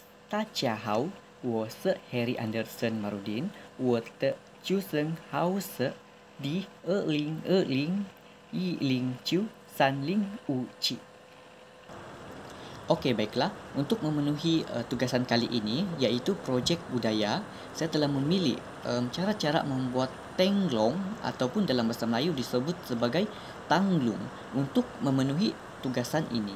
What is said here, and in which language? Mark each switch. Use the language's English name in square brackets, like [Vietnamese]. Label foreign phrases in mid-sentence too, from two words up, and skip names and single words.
[Chinese] 大家好，我是 Harry Anderson Marudin，我的出生号是 di 2020-109-305. [Malay] Okey, baiklah. Untuk memenuhi tugasan kali ini, iaitu projek budaya, saya telah memilih cara-cara membuat tenglong ataupun dalam bahasa Melayu disebut sebagai tanglung untuk memenuhi tugasan ini.